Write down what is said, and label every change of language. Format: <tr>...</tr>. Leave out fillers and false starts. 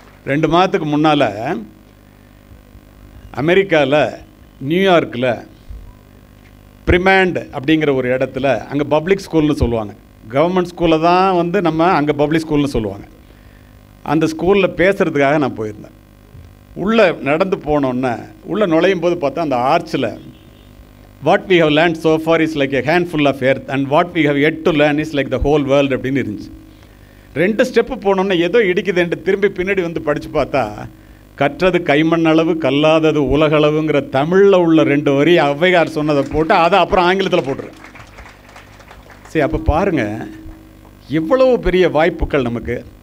<ta>2 மாதத்துக்கு முன்னால் அமெரிக்காவில் நியூயார்க்கில் பிரிமேண்ட் அப்படிங்கிற ஒரு இடத்துல, அங்கே பப்ளிக் ஸ்கூல்னு சொல்லுவாங்க, கவர்மெண்ட் ஸ்கூலில் தான் நம்ம அங்கே பப்ளிக் ஸ்கூல்னு சொல்லுவாங்க. அந்த ஸ்கூலில் பேசுகிறதுக்காக நான் போயிருந்தேன். உள்ளே நடந்து போனோன்னே உள்ளே நுழையும் போது பார்த்தா அந்த ஆர்ச்சில்</ta> <en>what we have learnt so far is like a handful of earth and what we have yet to learn is like the whole world</en> <ta>அப்படின்னு இருந்துச்சு. 2 ஸ்டெப்பு போனோன்னே ஏதோ இடிக்குதுன்ட்டு திரும்பி பின்னாடி படித்து பார்த்தா கற்றது கைமண் அளவு கல்லாதது உலகளவுங்கிற தமிழில் உள்ள 2 வரி ஔவையார் சொன்னதை போட்டு அதை அப்புறம் ஆங்கிலத்தில் போட்டுருவேன். சரி, அப்போ பாருங்கள் எவ்வளவு பெரிய வாய்ப்புகள் நமக்கு.</ta>